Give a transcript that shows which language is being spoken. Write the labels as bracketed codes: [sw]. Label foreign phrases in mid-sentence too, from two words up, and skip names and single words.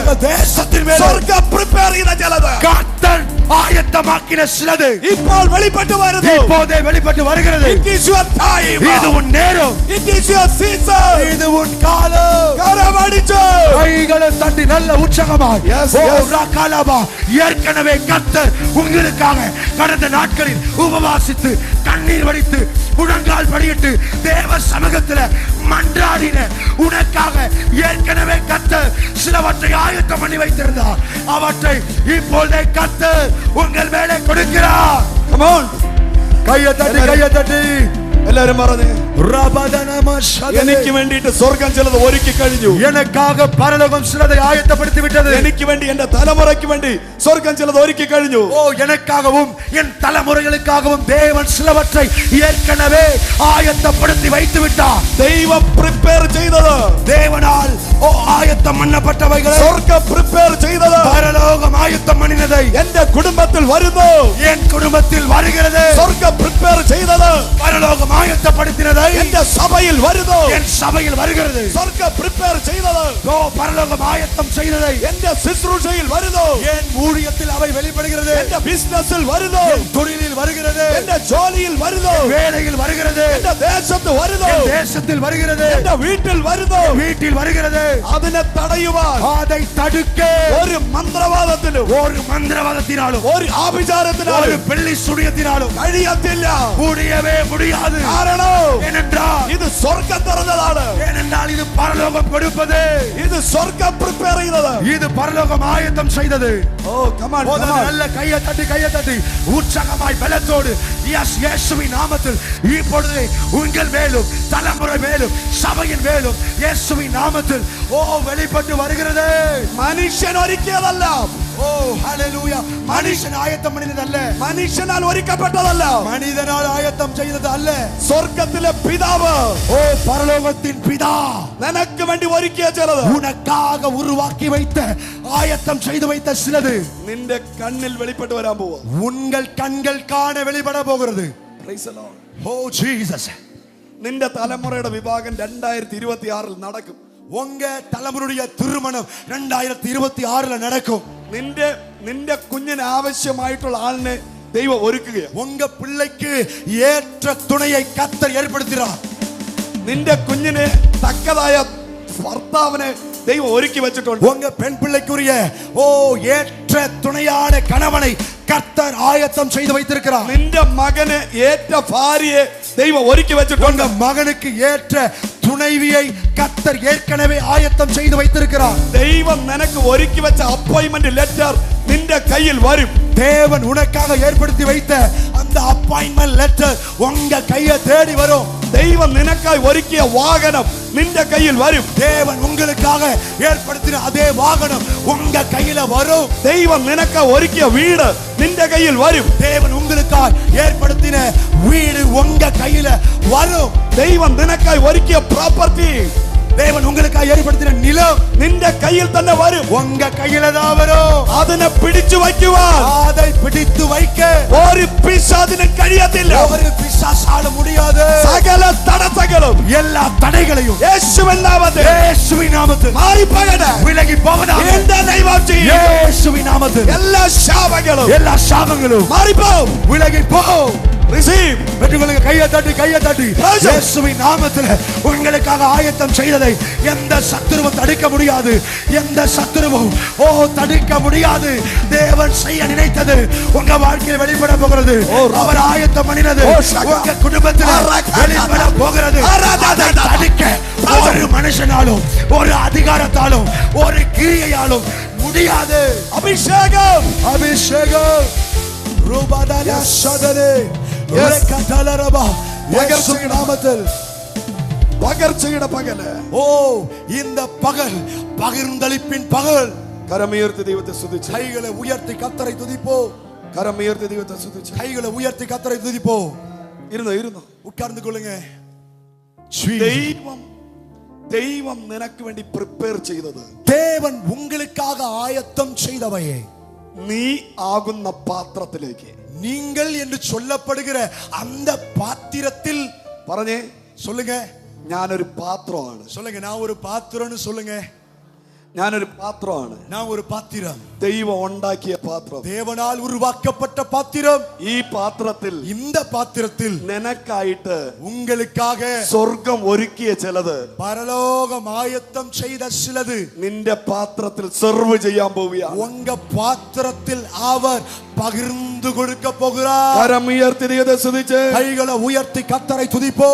[ta] உங்க தேசத்தின் மேலே [ml] സ്വർഗ്ഗം പ്രിപ്പയർ ചെയ്ത ചിലത് [ta] கர்த்தர் ஆயத்தமாக்கின சிலது [ml] ഇപ്പോൾ വെളിപ്പെട്ടു വരുന്നു. [ta] இப்போதே வெளிப்பட்டு வருகிறது. [en] It is your time. [ta] இது உன் நேரம், [en] It is your season. [ta] இது உன் காலம். [ml] കരമടിച്ച് [ta] கைகளை தட்டி நல்ல உற்சாகமாய் [en] Yes, ஓ yes. [ta] ராகாலாபா, ஏற்கனவே கர்த்தர் உங்களுக்காக கடந்த நாட்களில் உபவாசித்து கண்ணீர் வடித்து முழங்கால் படியிட்டு தேவ சமூகத்தில் மன்றாடின உனக்காக ஏற்கனவே கர்த்தர் சிலவற்றை ஆயத்தம் பண்ணி வைத்திருந்தார். அவற்றை இப்பொழுதே கர்த்தர் உங்கள் மேலே கொடுக்கிறார். [en] Come on. [ta] கையை தட்டி கையை தட்டி [ml] എല്ലാവരും പറഞ്ഞേ, ரபதனமஷதே, എനിക്ക് വേണ്ടിയിട്ട് സ്വർഗ്ഗം ചിലത് ഒരുക്കി കഴിഞ്ഞു. [ta] எனக்காக பரலோகம் சிலதை ஆயத்தப்படுத்தி விட்டது. [ml] എനിക്ക് വേണ്ടി, എന്റെ തലമുറയ്ക്ക് വേണ്ടി സ്വർഗ്ഗം ചിലത് ഒരുക്കി കഴിഞ്ഞു. [ta] ஓ எனக்காகவும் என் தலைமுறைகளுக்காகவும் தேவன் சிலவற்றை ஏற்கனவே ஆயத்தப்படுத்தி வைத்து விட்டார். [ml] ദൈവം പ്രിപ്പയർ ചെയ്തത്, [ta] தேவனால் ஓ ஆயத்தம் பண்ணப்பட்டவைகளை, [ml] സ്വർഗ്ഗം പ്രിപ്പയർ ചെയ്തത് [ta] பரலோகம் ஆயத்தம் பண்ணினதை [ml] എന്റെ കുടുംബത്തിൽ വരുന്നു. [ta] என் குடும்பத்தில் வருகிறது. [ml] സ്വർഗ്ഗം പ്രിപ്പയർ ചെയ്തത് [ta] பரலோகம் ஆயத்தப்படுத்தினதை [ml] എന്റെ സഭയിൽ വരുന്നു. [ta] என் சபையில் வருகிறது. [ml] സ്വർഗ്ഗം പ്രിപ്പയർ ചെയ്തത് [ta] ஓ பரலோகம் ஆயத்தம் செய்ததை [ml] എന്റെ ശുശ്രൂഷയിൽ വരുന്നു. [ta] என் ஊழியத்தில் அவை வெளிப்படுகிறது. [ml] എന്റെ ബിസിനസ്സിൽ വരുന്നു. [ta] என் தொழிலில் வருகிறது. [ml] എന്റെ ജോലിയിൽ വരുന്നു. [ta] வேலையில் வருகிறது. [ml] എന്റെ ദേശത്ത് വരുന്നു. [ta] என் தேசத்தில் வருகிறது. [ml] എന്റെ വീട്ടിൽ വരുന്നു. [ta] வீட்டில் வருகிறது. [ml] അതിനെ തടയുവാൻ [ta] அதை தடுக்க [ml] ഒരു മന്ത്രവാദത്തിലും [ta] ஒரு மந்திரவாதத்தினாலும் [ml] ഒരു ആഭിചാരത്തിനാലും [ta] ஒரு பெள்ளி சுடியத்தினாலும் [ml] കഴിയത്തില്ല. [ta] முடியவே முடியாது. [ml] കാരണം [ta] ஏனென்றால் [ml] ഇത് സ്വർഗ്ഗം തുറന്നതാണ്. [ta] ஏனென்றால் இது பரலோகம் கொடுப்பது. [ml] ഇത് സ്വർഗ്ഗം പ്രിപ്പയർ ചെയ്തത്. [ta] இது பரலோகம் ஆயத்தம் செய்தது. [en] Oh come on [ta] நல்ல கையை தட்டி உற்சாகமாய் பலத்தோடு இயேசுவின் நாமத்தில் இப்பொழுது உங்கள் மேலும் தலைமுறை மேலும் சபையின் மேலும் இயேசுவின் நாமத்தில் ஓ வெளிப்பட்டு வருகிறது. [ml] മനുഷ്യൻ ഒരുക്കിയതല്ല, [ta] ஓ ஹalleluya, மனுஷன் ஆயத்தம் பண்ணினதல்ல, [ml] മനുഷ്യനാൽ ഒരുക്കപ്പെട്ടതല്ല, [ta] மனிதனால் ஆயத்தம் செய்தது அல்ல. [ml] സ്വർഗ്ഗത്തിലെ പിതാവ് [ta] ஓ பரலோகத்தின் பிதா [ml] നിനക്ക് വേണ്ടി ഒരുക്കിയ ചിലത്, [ta] உனக்காக உருவாக்கி வைத்த ஆயத்தம் செய்து வைத்த சிலது [ml] നിന്റെ കണ്ണിൽ വെളിപ്പെട്ട് വരാൻ പോവുക. [ta] உங்கள் கண்கள் காண வெளிப்பட போகிறது. [en] Praise the Lord. [ta] ஓ ஜீசஸ், [ml] നിന്റെ തലമുറയുടെ വിഭാഗം 2026 നടക്കും. [ta] உங்க தலைமுறைய திருமணம் 2026 நடக்கும். [ml] നിന്റെ കുഞ്ഞിന് ആവശ്യമായിട്ടുള്ള ആളിനെ ദൈവം ഒരുക്കുകയാണ്. [ta] உங்க பிள்ளைக்கு ஏற்ற துணையை கர்த்தர் ஏற்படுத்துகிறார். [ml] നിന്റെ കുഞ്ഞിന് തക്കതായ ഭർത്താവിനെ ദൈവം ഒരുക്കി വെച്ചിട്ടുണ്ട്. [ta] உங்க பெண் பிள்ளைக்குரிய ஓ ஏற்ற துணையான கணவனை கர்த்தர் ஆயத்தம் செய்து வைத்திருக்கிறார். [ml] നിന്റെ മകന് ഏറ്റ ഭാര്യയെ ദൈവം ഒരുക്കി വെച്ചിട്ടുണ്ട്. [ta] உங்க மகனுக்கு ஏற்ற துணைவியை கர்த்தர் ஏற்கனவே ஆயத்தம் செய்து வைத்திருக்கிறார். [ml] ദൈവം നിനക്ക് ഒരുക്കി വെച്ച [en] appointment letter [ml] നിന്റെ കയ്യിൽ വരും. [ta] தேவன் உனக்காக ஏற்படுத்தி வைத்த அந்த [en] appointment letter [ta] உங்க கையை தேடி வரும். [ml] ദൈവം നിനക്കായി ഒരുക്കിയ വാഹനം നിന്റെ കയ്യിൽ വരും. [ta] தேவன் உங்களுக்காக ஏற்படுத்தின அதே வாகனம் உங்க கையில வரும். [ml] ദൈവം നിനക്കായി ഒരുക്കിയ വീട് നിന്റെ കയ്യിൽ വരും. [ta] தேவன் உங்களுக்காக ஏற்படுத்தின வீடு உங்க கையில வரும். [ml] ദൈവം നിനക്കായി ഒരുക്കിയ പ്രോപ്പർട്ടി [ta] தேவன் உங்களுக்காக ஏற்படுத்தின நிலம் [ml] നിന്റെ കയ്യിൽ തന്നെ വരും. [ta] உங்க கையில தான் வரும். [ml] അതിനെ പിടിച്ചു വയ്ക്കുവാൻ [ta] அதை பிடித்து வைக்க [ml] ഒരു പിശാചിന് കഴിയത്തില്ല. [ta] ஒரு பிசாசால முடியாது. [ml] സകല തടസ്സങ്ങളും [ta] எல்லா தடைகளையும் [ml] യേശുവിൻ നാമത്തിൽ [ta] இயேசுவின் நாமத்தில் [ml] മാറിപ്പോകട്ടെ. [ta] விலகி போவதாக. [en] In the name of Jesus. [ta] இயேசுவின் நாமத்தில் [ml] എല്ലാ ശാപങ്ങളും [ta] எல்லா சாபங்களும் [ml] മാറിപ്പോകും. [ta] விலகி போ. [en] Receive. [ta] பெற்றுக்கொள்ளுங்க. கையை தட்டி [en] Praise Him. [ta] இயேசுவின் நாமத்தில் உங்களுக்காக ஆயத்தம் செய்ததை எந்த சத்துருவும் தடுக்க முடியாது. எந்த சத்துருவும் தடுக்க முடியாது. தேவன் செய்ய நினைத்தது உங்க வாழ்க்கையில் வெளிப்பட போகிறது. அவர் ஆயத்தம் பண்ணினது உங்க குடும்பத்தில் வெளிப்பட போகிறது. அதை தடுக்க ஒரு மனுஷனாலும் ஒரு அதிகாரத்தாலும் ஒரு கிரியையாலும் முடியாது. [ml] അഭിഷേകം. அபிஷேகம் ரூபாதான சதனே രേഖതലരബ യേശുവിൻ നാമത്തിൽ പകർച്ചയുടെ പകല്. [ta] இந்த பகல் பகிர்ந்தளிப்பின் பகல். [ml] കരമുയർത്തി ദൈവത്തെ സ്തുതിച്ച്. [ta] கைகளை உயர்த்தி கர்த்தரை துதிப்போ. [ml] കരമുയർത്തി ദൈവത്തെ സ്തുതിച്ച്. [ta] கைகளை உயர்த்தி கர்த்தரை துதிப்போ. [ml] ഇരുന്നു [ta] உட்கார்ந்து கொள்ளுங்க. [ml] ദൈവം നിനക്ക് വേണ്ടി പ്രിപ്പയർ ചെയ്തത്, [ta] தேவன் உங்களுக்காக ஆயத்தம் செய்தவையே [ml] നീ ആകുന്ന പാത്രത്തിലേക്ക്, [ta] நீங்கள் என்று சொல்லப்படுகிற அந்த பாத்திரத்தில். [ml] പറഞ്ഞേ, [ta] சொல்லுங்க. [ml] ഞാനൊരു പാത്രമാണ്. [ta] சொல்லுங்க. நான் ஒரு பாத்திரம்னு சொல்லுங்க. [ml] ഞാനൊരു പാത്രമാണ്. [ta] நான் ஒரு பாத்திரம். [ml] ദൈവം ഉണ്ടാക്കിയ പാത്രം. [ta] தேவனால் உருவாக்கப்பட்ட பாத்திரம். [ml] ഈ പാത്രത്തിൽ, [ta] இந்த பாத்திரத்தில் [ml] നിനക്കായിട്ട് [ta] உங்களுக்காக [ml] സ്വർഗം ഒരുക്കിയ ചിലത്, [ta] பரலோகம் ஆயத்தம் செய்த சிலது [ml] നിന്റെ പാത്രത്തിൽ സെർവ് ചെയ്യാൻ പോവുകയാണ്. [ta] உங்க பாத்திரத்தில் அவர் பகிர்ந்து கொடுக்க போகிறார். [ml] കരമുയർത്തി ദൈവത്തെ സ്തുതിച്ച്. [ta] கைகளை உயர்த்தி கர்த்தரை துதிப்போ.